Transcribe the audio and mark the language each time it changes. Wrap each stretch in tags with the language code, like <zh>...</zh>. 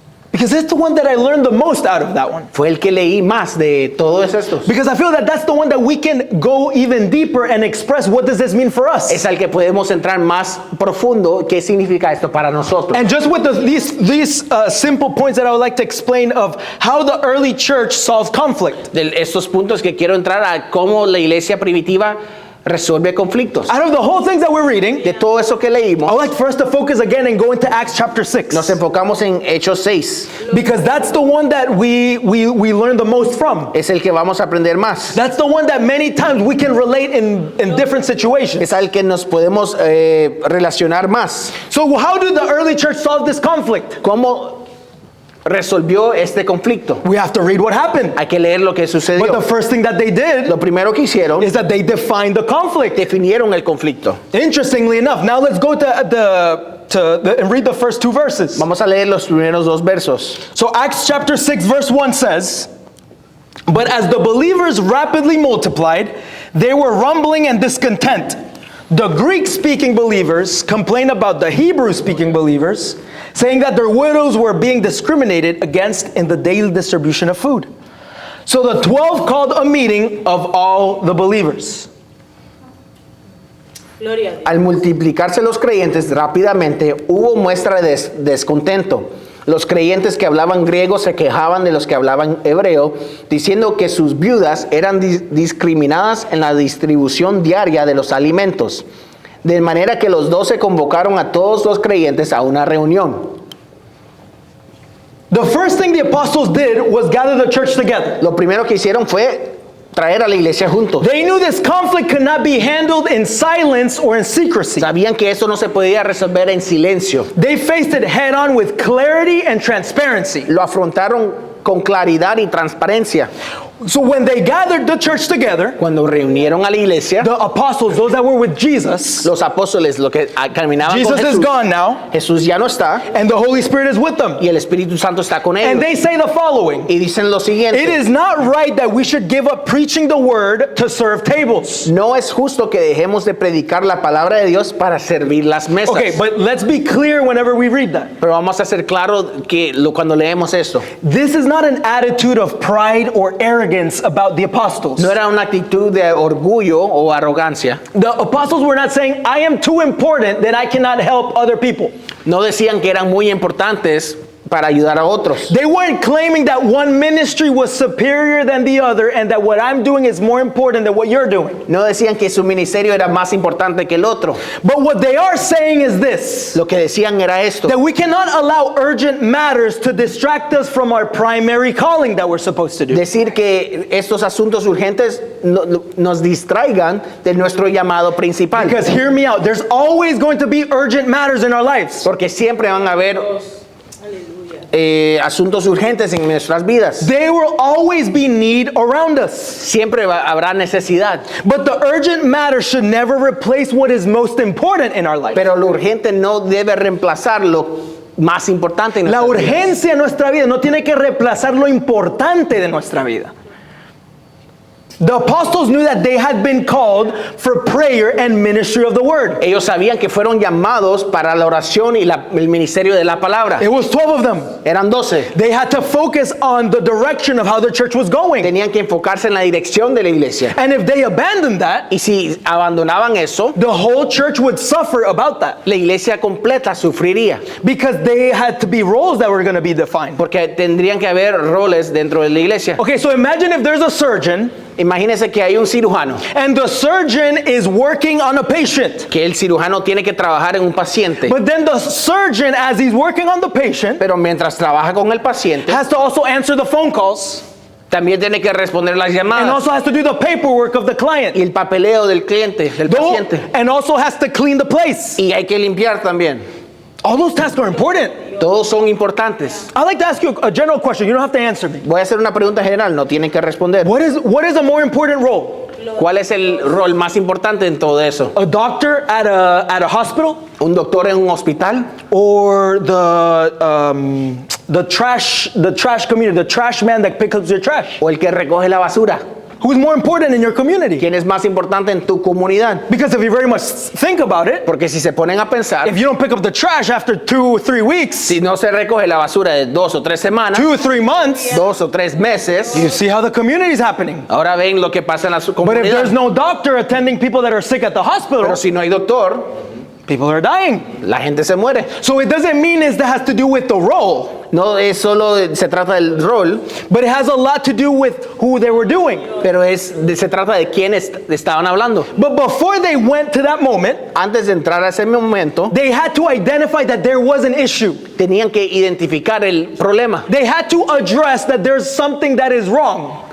<en>Because it's the one that I learned the most out of that one.</en> <es>Fue el que leí más de todos estos.</es> <en>Because I feel that that's the one that we can go even deeper and express what does this mean for us.</en> <es>Es al que podemos entrar más profundo. ¿Qué significa esto para nosotros?</es> <en>And just with these simple points that I would like to explain of how the early church solved conflict.</en> <es>De estos puntos que quiero entrar a cómo la iglesia primitiva resuelve conflictos.</es> <en>Out of the whole things that we're reading,</en> <es>De todo eso que</es> <en>I</en> <es>leímos,</es> <en>would like for us to focus again and go into Acts chapter 6.</en> <es>nos enfocamos en Hechos 6.</es> <en>Because that's the one that we learn the most from.</en> <es>Es el que vamos a aprender más.</es> <en>That's the one that many times we can relate in different situations.</en> <es>Es al que nos podemos relacionar más.</es> <en>So how did the early church solve this conflict?</en> <es>¿Cómo resolvió este conflicto?</es> <en>We have to read what happened.</en> <es>Hay que leer lo que</es> <en>But the</en> <es>sucedió.</es> <en>first thing that they did</en> <es>Lo primero que hicieron,</es> <en>is that they defined the conflict.</en> <es>definieron el conflicto.</es> <en>Interestingly enough, now let's go and read the first 2 verses.</en> <es>Vamos a leer los primeros 2 versos.</es> <en>So Acts chapter 6 verse 1 says, "But as the believers rapidly multiplied, they were rumbling and discontent. The Greek-speaking believers complained about the Hebrew-speaking believers, saying that their widows were being discriminated against in the daily distribution of food. So the 12 called a meeting of all the believers."</en> <es>Gloria a Dios. Al multiplicarse los creyentes rápidamente, hubo muestra de descontento. Los creyentes que hablaban griego se quejaban de los que hablaban hebreo, diciendo que sus viudas eran discriminadas en la distribución diaria de los alimentos. De manera que los 12 convocaron a todos los creyentes a una reunión.</es> <en>The first thing the apostles did was gather the church together.</en> <es>Lo primero que hicieron fue traer a la iglesia juntos.</es> <en>They knew this conflict could not be handled in silence or in secrecy.</en> <es>Sabían que esto no se podía resolver en silencio.</es> <en>They faced it head on with clarity and transparency.</en> <es>Lo afrontaron con claridad y transparencia.</es> <en>So when they gathered the church together,</en> <es>Cuando reunieron a la iglesia,</es> <en>the apostles, those that were with Jesus,</en> <es>los apóstoles, los que caminaban con</es> <en>Jesus is</en> <es>Jesús,</es> <en>gone now,</en> <es>Jesús ya no está</es> <en>and the Holy Spirit is with them.</en> <es>y el Espíritu Santo está con</es> <en>And</en> <es>ellos.</es> <en>they say the following:</en> <es>Y dicen lo</es> <en>it</en> <es>siguiente:</es> <en>is not right that we should give up preaching the word to serve tables.</en> <es>no es justo que dejemos de predicar la palabra de Dios para servir las mesas.</es> <en>Okay, but let's be clear whenever we read that.</en> <es>Pero vamos a ser claro que cuando leemos esto,</es> <en>This is not an attitude of pride or arrogance about the apostles.</en> <es>no era una actitud de orgullo o arrogancia.</es> <en>The apostles were not saying, I am too important that I cannot help other people.</en> <es>No decían que eran muy importantes para ayudar a otros.</es> <en>They weren't claiming that one ministry was superior than the other and that what I'm doing is more important than what you're doing.</en> <es>No decían que su ministerio era más importante que el otro.</es> <en>But what they are saying is this:</en> <es>Lo que decían era esto:</es> <en>that we cannot allow urgent matters to distract us from our primary calling that we're supposed to do.</en> <es>decir que estos asuntos urgentes nos distraigan de nuestro llamado principal.</es> <en>Because hear me out, there's always going to be urgent matters in our lives.</en> <es>Porque siempre van a haber Aleluya. asuntos urgentes en nuestras vidas. There will always be need around us. Siempre habrá necesidad. But the urgent matter should never replace what is most important in our life. Pero lo urgente no debe reemplazar lo más importante en La nuestras vidas. urgencia en nuestra vida no tiene que reemplazar lo importante de nuestra vida.</es> <en>The apostles knew that they had been called for prayer and ministry of the word.</en> <es>Ellos sabían que fueron llamados para la oración y el ministerio de la palabra.</es> <en>It was 12 of them.</en> <es>Eran 12.</es> <en>They had to focus on the direction of how the church was going.</en> <es>Tenían que enfocarse en la dirección de la iglesia.</es> <en>And if they abandoned that,</en> <es>Y si abandonaban eso,</es> <en>the whole church would suffer about that.</en> <es>la iglesia completa sufriría.</es> <en>Because they had to be roles that were going to be defined.</en> <es>Porque tendrían que haber roles dentro de la iglesia.</es> <en>Okay, so imagine if there's a surgeon</en> <es>Imagínense que hay un cirujano,</es> <en>and the surgeon is working on a patient.</en> <es>que el cirujano tiene que trabajar en un paciente.</es> <en>But then the surgeon, as he's working on the patient,</en> <es>Pero mientras trabaja con el paciente,</es> <en>has to also answer the phone calls</en> <es>también tiene que responder las</es> <en>and</en> <es>llamadas</es> <en>also has to do the paperwork of the</en> <es>y</es> <en>client.</en> <es>el papeleo del cliente, del paciente.</es> <en>And also has to clean the place.</en> <es>Y hay que limpiar también.</es> <en>All those tasks are important.</en> <es>Todos son importantes.</es> <en>I'd like to ask you a general question. You don't have to answer me.</en> <es>Voy a hacer una pregunta general, no tienen que responder.</es> <en>What is a more important role?</en> <es>¿Cuál es el rol más importante en todo eso?</es> <en>A doctor at a hospital,</en> <es>¿Un doctor en un hospital?</es> <en>or the trash community, the trash man that picks up your trash?</en> <es>¿O el que recoge la basura?</es> <en>Who's more important in your community?</en> <es>¿Quién es más importante en tu comunidad?</es> <en>Because if you very much think about it,</en> <es>Porque si se ponen a pensar,</es> <en>if you don't pick up the trash after 2 or 3 weeks,</en> <es>si no se recoge la basura de 2 o 3 semanas,</es> <en>2 or 3 months,</en> <es>2 o 3 meses,</es> <en>you see how the community is happening.</en> <es>ahora ven lo que pasa en la</es> <en>But if</en> <es>comunidad.</es> <en>there's no doctor attending people that are sick at the hospital,</en> <es>Pero si no hay doctor,</es> <en>people are dying.</en> <es>la gente se muere.</es> <en>So it doesn't mean that has to do with the role,</en> <es>No es solo se trata del rol,</es> <en>but it has a lot to do with who they were doing.</en> <es>pero se trata de quién estaban hablando.</es> <en>But before they went to that moment,</en> <es>Antes de entrar a ese momento,</es> <en>they had to identify that there was an issue.</en> <es>tenían que identificar el problema</es> <en>They had to address that there's something that is wrong.</en>